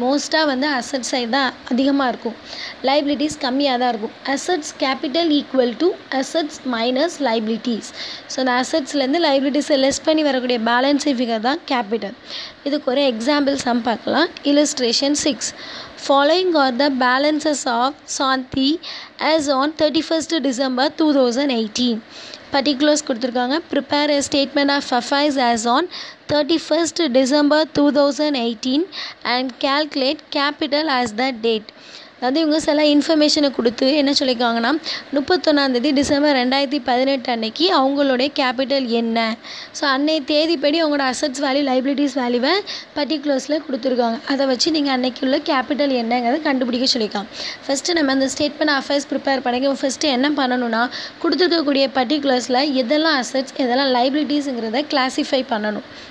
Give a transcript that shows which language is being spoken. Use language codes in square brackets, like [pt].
[ta] மோஸ்ட்டாக வந்து asset side தான் அதிகமாக இருக்கும், லைபிலிட்டிஸ் கம்மியாக தான் இருக்கும். Assets capital equal to assets minus liabilities. So அந்த அசட்ஸ்லேருந்து லைபிலிட்டிஸை லெஸ் பண்ணி வரக்கூடிய பேலன்ஸிங் ஃபிகர் தான் கேபிட்டல். இதுக்கு ஒரு எக்ஸாம்பிள் சம் பார்க்கலாம். [en] Illustration 6. Following are the balances of Santi as on 31st December 2018. [ta] Particulars கொடுத்துருக்காங்க. [en] Prepare a statement of affairs as on 31st December 2018 and calculate capital as the date. [ta] அதாவது இவங்க சில இன்ஃபர்மேஷனை கொடுத்து என்ன சொல்லியிருக்காங்கன்னா 31 டிசம்பர் 2018 அன்னைக்கு அவங்களுடைய கேபிட்டல் என்ன. ஸோ அன்னைய தேதிப்படி அவங்களோட அசட்ஸ் வேல்யூ, லைபிலிட்டிஸ் வேல்யூவை பர்டிகுலர்ஸில் கொடுத்துருக்காங்க. அதை வச்சு நீங்கள் அன்னைக்கு உள்ள கேபிட்டல் என்னங்கிறத கண்டுபிடிக்க சொல்லியிருக்காங்க. ஃபஸ்ட்டு நம்ம அந்த ஸ்டேட்மெண்ட் அஃபேர்ஸ் ப்ரிப்பேர் பண்ணிக்க ஃபஸ்ட்டு என்ன பண்ணணும்னா கொடுத்துருக்கக்கூடிய பர்டிகுலர்ஸில் எதெல்லாம் அசட்ஸ் எதெல்லாம் லைபிலிட்டிஸுங்கிறத கிளாஸிஃபை பண்ணணும்.